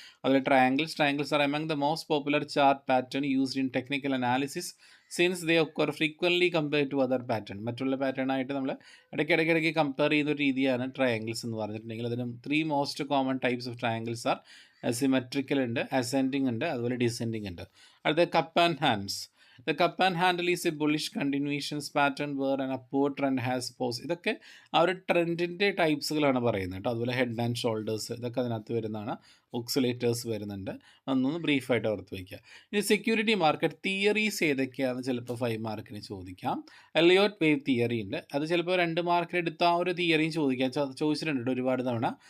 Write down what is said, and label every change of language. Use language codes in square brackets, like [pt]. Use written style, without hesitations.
[en] അതുപോലെ triangles are among the most popular chart pattern used in technical analysis since they occur frequently compare to other pattern. [ml] മറ്റുള്ള പാറ്റേണായിട്ട് നമ്മൾ ഇടയ്ക്കിടയ്ക്ക് compare ചെയ്യുന്ന ഒരു രീതിയാണ് ട്രയാങ്കിൾസ് എന്ന് പറഞ്ഞിട്ടുണ്ടെങ്കിൽ. അതിന് 3 most common types of triangles are symmetrical ഉണ്ട്, അസെൻഡിങ് ഉണ്ട്, അതുപോലെ ഡിസെൻഡിങ് ഉണ്ട്. അടുത്ത cup and hands. [en] The cup and handle is a bullish continuations pattern where an upward trend has paused. [ml] ഇതൊക്കെ ആ ഒരു ട്രെൻഡിൻ്റെ ടൈപ്സുകളാണ് പറയുന്നത് കേട്ടോ. അതുപോലെ ഹെഡ് ആൻഡ് ഷോൾഡേഴ്സ് ഇതൊക്കെ അതിനകത്ത് വരുന്നതാണ്. ഓക്സിലേറ്റേഴ്സ് വരുന്നുണ്ട്. അതൊന്ന് ബ്രീഫായിട്ട് ഓർത്ത് വയ്ക്കുക. ഇനി സെക്യൂരിറ്റി മാർക്കറ്റ് തിയറീസ് ഏതൊക്കെയാണെന്ന് ചിലപ്പോൾ 5 മാർക്കിന് ചോദിക്കാം. എലിയോട്ട് വേവ് തിയറി ഉണ്ട്. അത് ചിലപ്പോൾ 2 മാർക്കിന് എടുത്ത ആ ഒരു തിയറിയും ചോദിച്ചിട്ടുണ്ട് ഒരുപാട് തവണ.